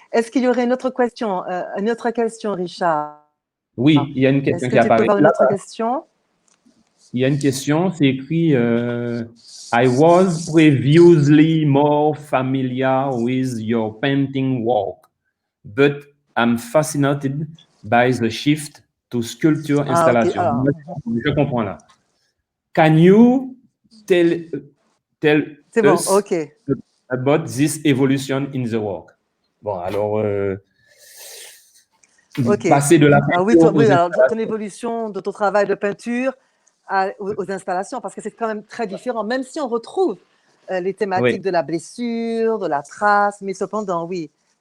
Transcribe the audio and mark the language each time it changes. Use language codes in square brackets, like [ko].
[fr] Est-ce qu'il y aurait une autre question, Richard? Oui, il y a une question qui apparaît. Une autre question? Il y a une question, c'est écrit [en] I was previously more familiar with your painting work, but I'm fascinated by the shift to sculpture installation. Okay. [fr] Je comprends là. [en] Can you tell us about this evolution in the work? [fr] Bon, alors, passer de la peinture alors ton évolution de ton travail de peinture aux installations, parce que c'est quand même très différent, même si on retrouve les thématiques de la blessure, de la trace, mais cependant, oui.